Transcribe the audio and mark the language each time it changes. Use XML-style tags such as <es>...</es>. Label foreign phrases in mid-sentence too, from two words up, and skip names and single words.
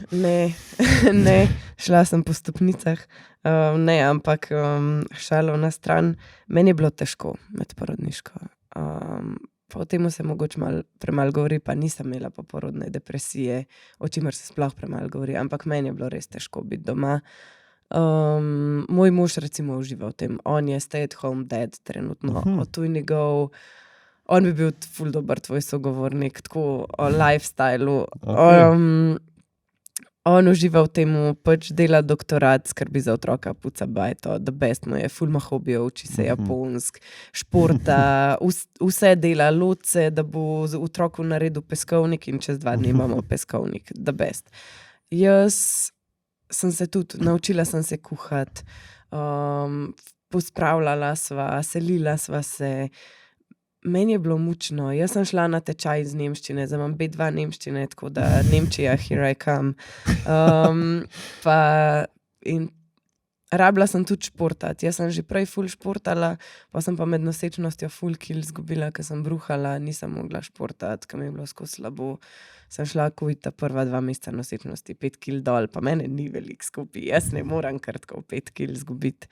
<sl>ne, šla sem po stopnicah, ne, ampak šalo na stran. Meni je bilo težko med porodniško. O tem se mogoče premalo govori, pa nisem imela poporodne depresije, o čemer se sploh premalo govori, ampak meni je bilo res težko biti doma. Moj mož recimo uživa v tem, on je</sl> <en>stay at home dad</en> <sl>trenutno, to je njegov. On bi bil ful dober tvoj sogovornik, tako o lifestylu. On uživa v tem, pač dela doktorat, skrbi za otroka, puca bajto,</sl> <en>the best</en> <sl>mu je, ful ima hobijo, uči se japonsk, športa, vse dela, loce, da bo z otroku naredil peskovnik in čez 2 dni imamo peskovnik,</sl> <en>the best.</en> <sl>Jaz sem se tudi, naučila sem se kuhati, pospravljala sva, selila sva se. Meni je bilo mučno, jaz sem šla na tečaj iz nemščine, zdaj imam B2 nemščine, tako da Nemčija,</sl> <en>here I come.</en> <sl>In rabila sem tudi športati, jaz sem že prej ful športala, pa sem pa med nosečnostjo ful kil zgubila, ker sem bruhala, nisem mogla športati, ker mi je bilo skozi slabo. Sem šla ta prva 2 meseca nosečnosti, 5 kil dol, pa mene ni veliko skupaj, jaz ne moram kar tako 5 kil zgubiti.</sl>